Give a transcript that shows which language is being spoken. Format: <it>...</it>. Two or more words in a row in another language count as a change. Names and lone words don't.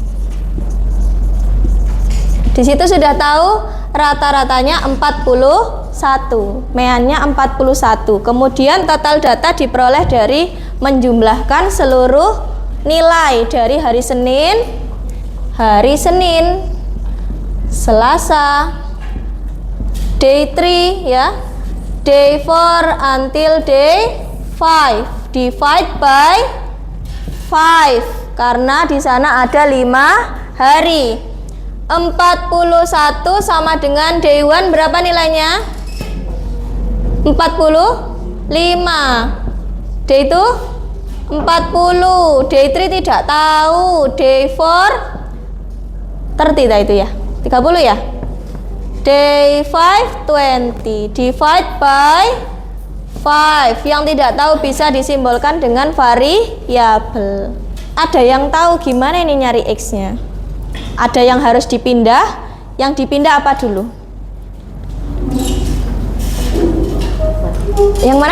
<id>Di situ sudah tahu rata-ratanya 41. Meannya 41. Kemudian total data diperoleh dari menjumlahkan seluruh nilai dari hari Senin, Selasa,</id> <en>day 3 ya, day 4 until day 5, divide by 5</en> <id>karena di sana ada 5 hari. 41 sama dengan day 1 berapa nilainya? 45. Day 2 40, day 3 tidak tahu, day 4 30 itu ya, 30 ya,</id> <en>day 5 20, divide by 5,</en> <id>yang tidak tahu bisa disimbolkan dengan variabel. Ada yang tahu gimana ini nyari X nya? Ada yang harus dipindah, yang dipindah apa dulu? Yang mana?</id>